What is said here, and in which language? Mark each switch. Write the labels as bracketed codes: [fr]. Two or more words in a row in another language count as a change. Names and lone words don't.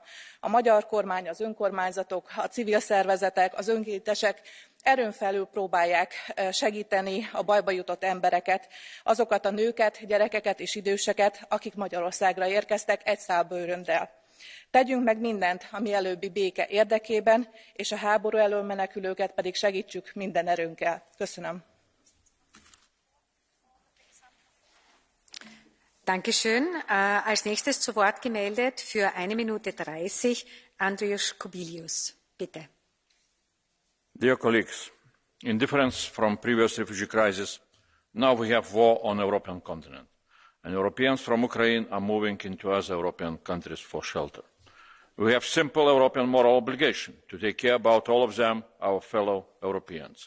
[hu] A magyar kormány, az önkormányzatok, a civil szervezetek, az önkéntesek erőn felül próbálják segíteni a bajba jutott embereket, azokat a nőket, gyerekeket és időseket, akik Magyarországra érkeztek egy szál bőröndel. Tegyünk meg mindent a mielőbbi béke érdekében, és a háború elől menekülőket pedig segítsük minden erőnkkel. Köszönöm. [de] Dankeschön. Als nächstes zu Wort gemeldet für 1 Minute 30 Andrius Kubilius. Bitte. [en] Dear colleagues, in difference from previous refugee crises, now we have war on the European continent, and Europeans from Ukraine are moving into other European countries for shelter. We have simple European moral obligation to take care about all of them, our fellow Europeans.